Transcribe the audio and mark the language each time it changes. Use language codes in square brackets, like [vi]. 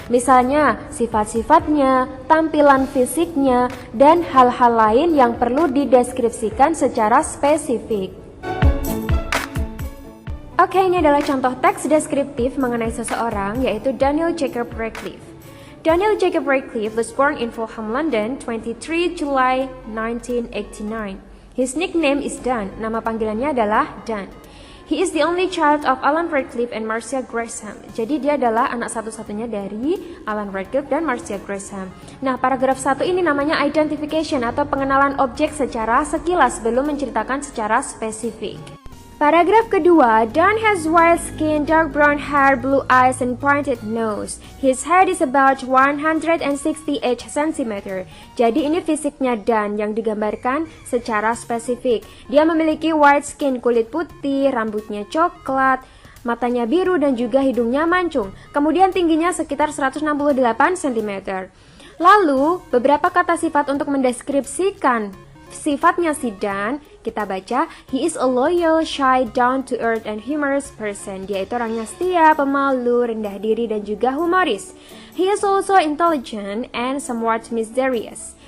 [id] Misalnya, sifat-sifatnya, tampilan fisiknya, dan hal-hal lain yang perlu dideskripsikan secara spesifik. Oke, ini adalah contoh teks deskriptif mengenai seseorang, yaitu Daniel Jacob Radcliffe. [en] Daniel Jacob Radcliffe was born in Fulham, London, 23 July 1989. His nickname is Dan. [id] Nama panggilannya adalah Dan. [en] He is the only child of Alan Radcliffe and Marcia Gresham. [id] Jadi dia adalah anak satu-satunya dari Alan Radcliffe dan Marcia Gresham. Nah, paragraf 1 ini namanya identification atau pengenalan objek secara sekilas, belum menceritakan secara spesifik. [en] Paragraf kedua, Dan has white skin, dark brown hair, blue eyes, and pointed nose. His height is about 168 cm. [id] Jadi ini fisiknya Dan yang digambarkan secara spesifik. Dia memiliki white skin, kulit putih, rambutnya coklat, matanya biru, dan juga hidungnya mancung. Kemudian tingginya sekitar 168 cm. Lalu, beberapa kata sifat untuk mendeskripsikan sifatnya si Dan, kita baca, he is a loyal, shy, down-to-earth, and humorous person. Dia itu orangnya setia, pemalu, rendah diri, dan juga humoris. [en] He is also intelligent and somewhat mysterious.